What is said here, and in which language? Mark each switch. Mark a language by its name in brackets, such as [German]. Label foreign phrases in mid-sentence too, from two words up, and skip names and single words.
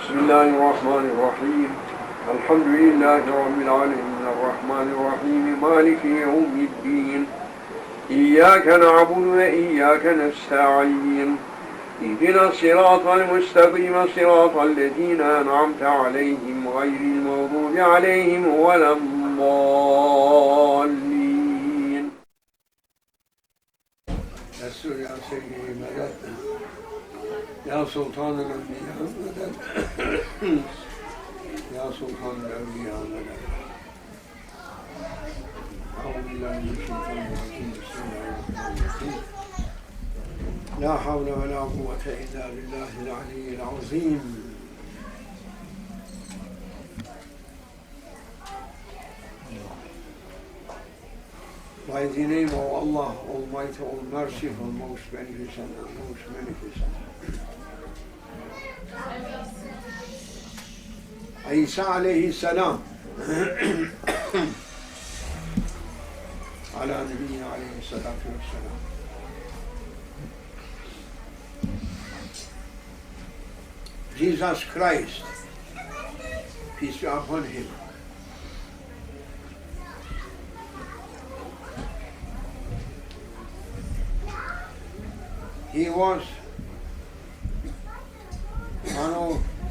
[Arabic] الله الرحمن الرحيم الحمد لله رب العالمين الرحمن الرحيم مالك يوم الدين إياك نعبد وإياك نستعين اهدنا الصراط المستقيم صراط الذين أنعمت عليهم غير المغضوب عليهم ولا الضالين. [Turkish] Resul ya Seyyid-i Medet Ya Sultan-ı Enbiya Medet [Arabic] Ya Sultan-ı Enbiya Medet أعوذ بالله من الشيطان الرجيم بسم الله الرحمن الرحيم لا حول ولا قوة إلا بالله العلي العظيم. [English] By the name of Allah, Almighty, All Merciful, Most Beneficent, and Most Beneficent. [Arabic] عيسى عليه السلام على نبينا عليه الصلاة والسلام. [English] Jesus Christ, peace be upon him, he was one of